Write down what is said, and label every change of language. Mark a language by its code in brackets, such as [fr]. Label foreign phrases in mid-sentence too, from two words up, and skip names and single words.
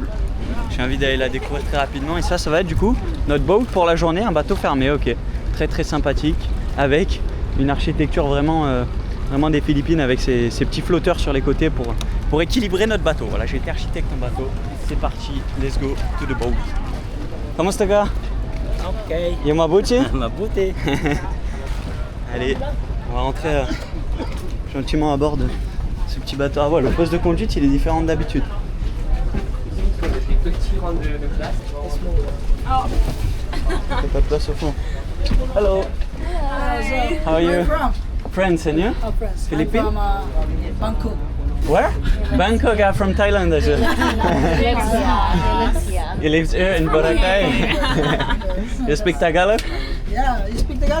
[fr] J'ai envie d'aller la découvrir très rapidement. Et ça va être du coup notre boat pour la journée, un bateau fermé, ok. Très très sympathique, avec une architecture vraiment des Philippines, avec ces petits flotteurs sur les côtés pour équilibrer notre bateau. Voilà, j'ai été architecte en bateau. C'est parti, [en] let's go to the boat. [fr] Comment ça va? Ok. [tl] Yo Mabuti? Mabuti. [fr] Allez, on va rentrer gentiment à bord de ce petit bateau. Ah ouais, le poste de conduite il est différent d'habitude. Des petits rangs de place. T'as pas de place au fond. [en] Hello. How are you? France, and you? Oh, friends. Philippines? I'm from Bangkok. Where? Bangkok. I'm from Thailand as well. You live here in Boracay. You speak Tagalog? Yeah, you speak Tagalog?